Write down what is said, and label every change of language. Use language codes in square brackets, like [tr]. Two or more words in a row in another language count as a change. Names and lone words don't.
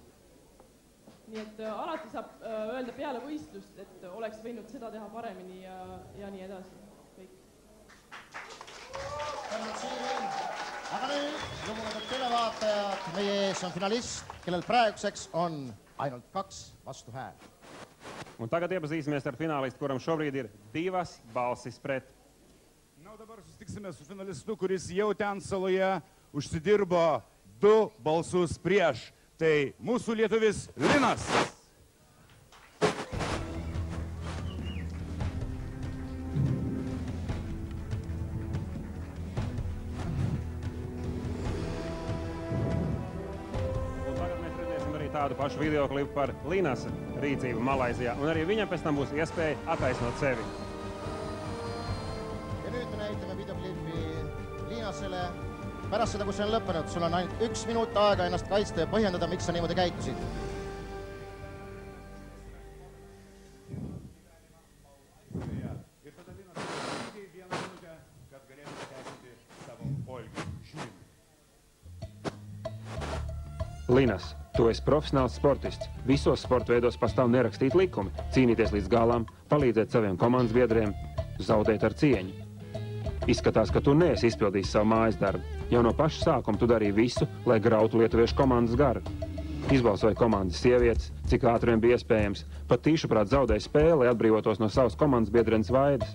[et] Nii et alati saab öelda peale võistlust, et oleks võinud seda teha paremini ja nii edasi. Aga nüüd, lugupeetud televaatajad, meie ees on finalist, kellel praeguseks on ainult 2 vastuhääl. [lv] Un tagad iepazīsimies ar finālistu, kuram šobrīd ir 2 balsis pret. [lt] Na, dabar susitiksime su finalistu, kuris jau ten saloje užsidirbo 2 balsus prieš. Tai mūsų lietuvis Linas. [lv] Tādu pašu videoklipu par Linasa rīcību Malaizijā, un arī viņam pēc tam būs iespēja attaisnot sevi. [et] Ja nüüd me näitame videoklipi Linasele. Pärast seda, kui see on lõppenud, sul on ainult 1 minut aega ennast kaitsta ja põhjendada, miks sa niimoodi käitusid. [lv] Linas, tu esi profesionāls sportists. Visos sporta veidos pastāv nerakstīt likumi, cīnīties līdz galam, palīdzēt saviem komandas biedriem, zaudēt ar cieņu. Izskatās, ka tu neesi izpildījis savu mājas darbu. Jau no paša sākuma tu darīji visu, lai grautu lietuviešu komandas garu. Izbalsoja komandas sievietes, cik ātri vien bija iespējams, pat tīšuprāt zaudēja spēli, lai atbrīvotos no savas komandas biedrenes vaidas.